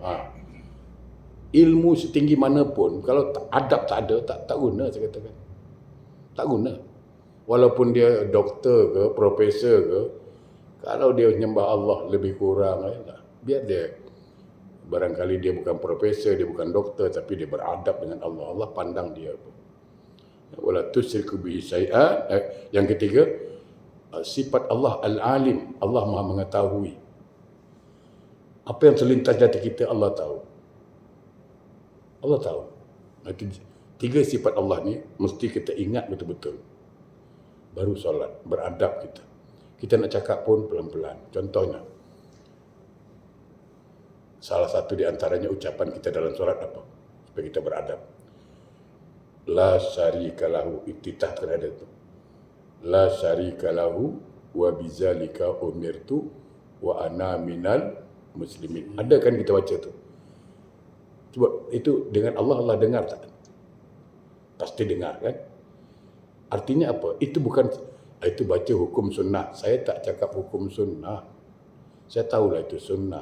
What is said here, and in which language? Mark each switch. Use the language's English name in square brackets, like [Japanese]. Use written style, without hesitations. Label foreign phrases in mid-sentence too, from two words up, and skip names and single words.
[Malay] Ilmu setinggi mana pun, kalau adab tak ada, tak guna saya katakan. Tak guna. Walaupun dia doktor ke, profesor ke, kalau dia menyembah Allah lebih kurang, biar dia. Barangkali dia bukan profesor, dia bukan doktor, tapi dia beradab dengan Allah. Allah pandang dia. [Arabic] ولا تشرك به شيئا. [Malay] Yang ketiga, sifat Allah al-alim. Allah Maha mengetahui. Apa yang terlintas di hati kita, Allah tahu. Allah tahu. Tiga sifat Allah ni mesti kita ingat betul-betul. Baru solat, beradab kita. Kita nak cakap pun pelan-pelan. Contohnya, salah satu di antaranya ucapan kita dalam solat apa? Supaya kita beradab. [Arabic] لا شريك له, [Malay] iftitah terhadap itu. [Arabic] لا شريك له وبذلك أمرت وأنا من المسلمين. [Malay] Ada kan kita baca tu? Cuba itu dengan Allah dengar tak? Pasti dengar kan? Artinya apa? Itu baca hukum sunnah. Saya tak cakap hukum sunnah. Saya tahulah itu sunnah.